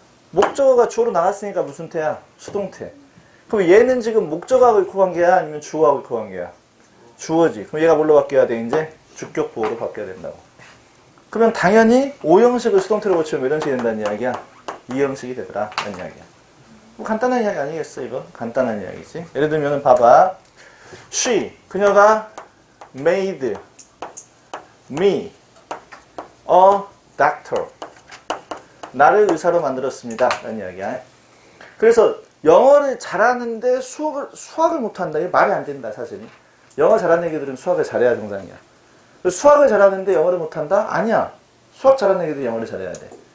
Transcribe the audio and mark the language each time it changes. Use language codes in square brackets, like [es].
[ko] 목적어가 주로 나갔으니까 무슨 태야? 수동태. 그럼 얘는 지금 목적어하고 이코 관계야? 아니면 주어하고 이코 관계야? 주어지. 그럼 얘가 뭘로 바뀌어야 돼? 이제 주격보호로 바뀌어야 된다고. 그러면 당연히 5형식을 수동태로 고치면 몇 형식이 된다는 이야기야? 2형식이 되더라. 라는 이야기야. 뭐 간단한 이야기 아니겠어 이거? 간단한 이야기지. 예를 들면 봐봐. [en] She, [ko] 그녀가 [en] made me a doctor. [ko] 나를 의사로 만들었습니다. 라는 이야기야. 그래서 영어를 잘하는데 수학을 못한다. 이게 말이 안 된다 사실. 영어 잘하는 애기들은 수학을 잘해야 정상이야. 수학을 잘하는데 영어를 못한다? 아니야. 수학 잘하는 애기들이 영어를 잘해야 돼.